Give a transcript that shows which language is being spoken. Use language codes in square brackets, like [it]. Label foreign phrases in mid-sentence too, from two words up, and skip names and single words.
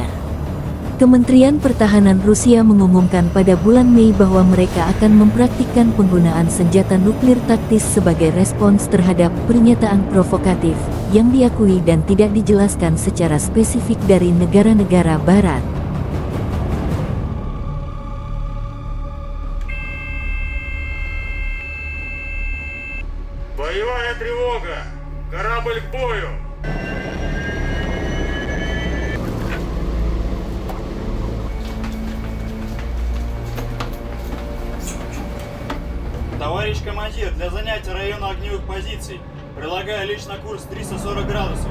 [id] Kementerian Pertahanan Rusia mengumumkan pada bulan Mei bahwa mereka akan mempraktikkan penggunaan senjata nuklir taktis sebagai respons terhadap pernyataan provokatif yang diakui dan tidak dijelaskan secara spesifik dari negara-negara Barat. [ru] Боевая тревога! Корабль к бою! Товарищ командир, для занятия района огневых позиций прилагаю лично курс 340 градусов.